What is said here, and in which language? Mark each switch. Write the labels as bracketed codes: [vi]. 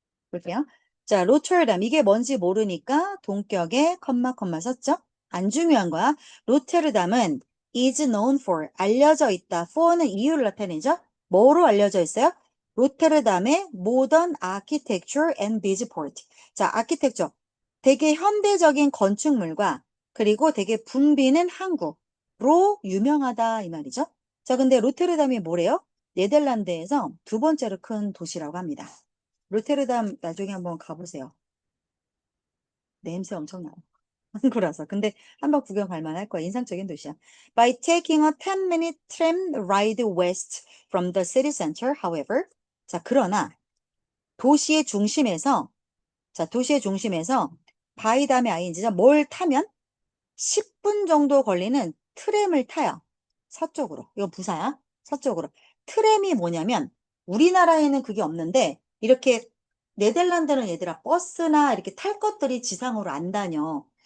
[ko] 볼게요. 자, 로테르담. 이게 뭔지 모르니까 동격에 컴마 썼죠? 안 중요한 거야. 로테르담은 [en] is known for, [ko] 알려져 있다. for는 이유를 나타내죠? 뭐로 알려져 있어요? 로테르담의 [en] modern architecture and Bezpoort. [ko] 자, 아키텍처. 되게 현대적인 건축물과 그리고 되게 붐비는 항구로 유명하다 이 말이죠. 자, 근데 로테르담이 뭐래요? 네덜란드에서 두 번째로 큰 도시라고 합니다. 로테르담 나중에 한번 가보세요. 냄새 엄청나요. 한국라서. 근데 한번 구경 갈 만할 거야. 인상적인 도시야. [en] By taking a 10-minute tram ride west from the city center, however. [ko] 자, 그러나 도시의 중심에서 도시의 중심에서 by 다음에 ing죠. 뭘 타면 10분 정도 걸리는 트램을 타요. 서쪽으로. 이거 부사야. 서쪽으로. 트램이 뭐냐면 우리나라에는 그게 없는데 이렇게 네덜란드는 얘들아 버스나 이렇게 탈 것들이 지상으로 안 다녀.